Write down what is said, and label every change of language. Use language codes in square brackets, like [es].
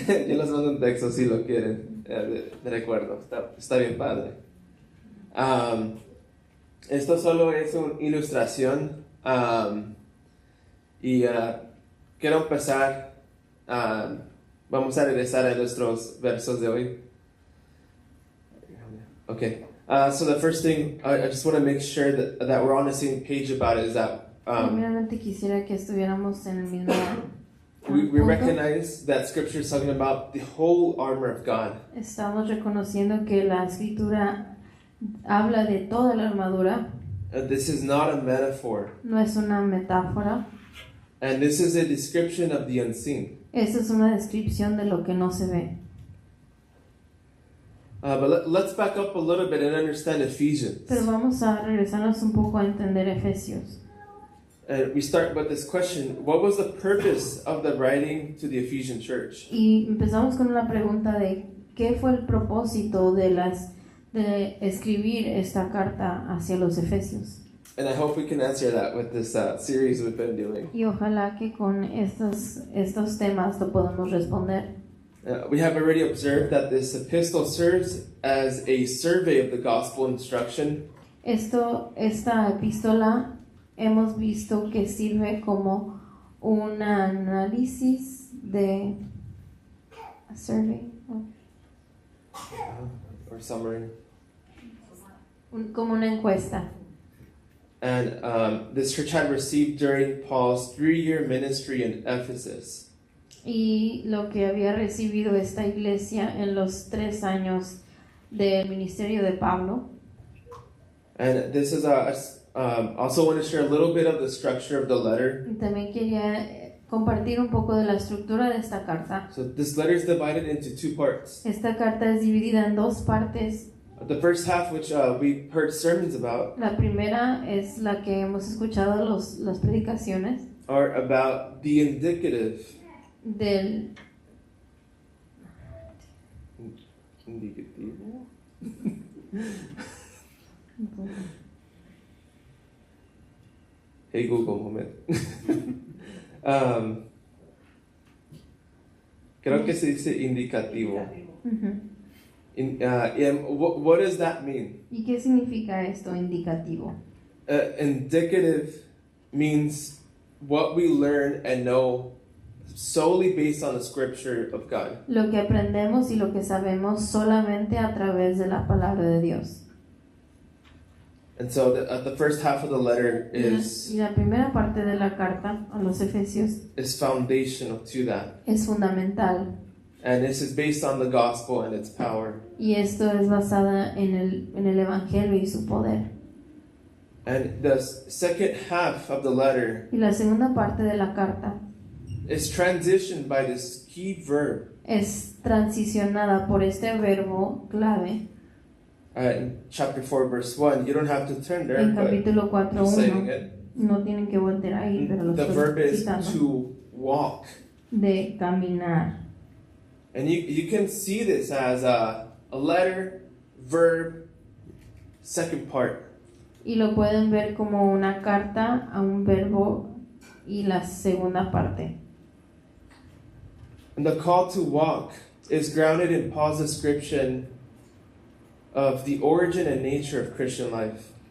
[es] Yo les mando un texto si lo quieren, de recuerdo. Está bien padre. Esto solo es una ilustración. Y quiero empezar. Vamos a regresar a nuestros versos de hoy. [en] Okay. So the first thing I just want to make sure that we're on the same page about it is that [es] Primeramente quisiera que estuviéramos en el mismo [en] we [es] punto. [en] recognize that Scripture is talking about the whole armor of God. [es] Estamos reconociendo que la escritura habla de toda la armadura, [en] This is not a metaphor, [es] no es una metáfora. [en] and this is a description of the unseen. [es] Esta es una descripción de lo que no se ve. [en] But let's back up a little bit and understand Ephesians. [es] Pero vamos a regresarnos un poco a entender Efesios. [en] And we start with this question: what was the purpose of the writing to the Ephesian church? [es] Y empezamos con una pregunta de qué fue el propósito de escribir esta carta hacia los Efesios. [en] And I hope we can answer that with this series we've been doing. [es] Y ojalá que con estos temas lo podamos responder. [en] We have already observed that this epistle serves as a survey of the gospel instruction. [es] Esta epístola hemos visto que sirve como un análisis de [en] a survey, Or summary. [es] como una encuesta. [en] And this church had received during Paul's 3-year ministry in Ephesus. [es] Y lo que había recibido esta iglesia en los 3 años del ministerio de Pablo. [en] And this is also want to share a little bit of the structure of the letter. [es] Y también quería compartir un poco de la estructura de esta carta. [en] So this letter is divided into 2 parts. [es] Esta carta es dividida en 2 partes. [en] The first half, which we heard sermons about, [es] La primera es la que hemos escuchado las predicaciones [en] are about the indicative. [es] del Indicativo. [en] Hey Google, moment. [es] Creo que se dice indicativo. [en] What does that mean? [es] ¿Y qué significa esto indicativo? [en] Indicative means what we learn and know solely based on the scripture of God. [es] Lo que aprendemos y lo que sabemos solamente a través de la palabra de Dios. [en] And so the first half of the letter [es] Y la primera parte de la carta a los Efesios [en] is foundational to that. [es] es fundamental. [en] And this is based on the gospel and its power. [es] Y esto es basada en el evangelio y su poder. [en] And the second half of the letter [es] Y la segunda parte de la carta [en] is transitioned by this key verb. [es] es transicionada por este verbo clave. [en] In chapter 4, verse 1, you don't have to turn there, [es] En [en] but [es] capítulo [en] I'm saying [es] 4:1 [en] it. [es] no tienen que volver ahí, pero lo [en] The verb [es] estoy [en] is [es] citando. [en] to walk. [es] De caminar. [en] And you can see this as a letter, verb, second part. [es] Y lo pueden ver como una carta a un verbo y la segunda parte. [en] And the call to walk is grounded in Paul's description of the origin and nature of Christian life.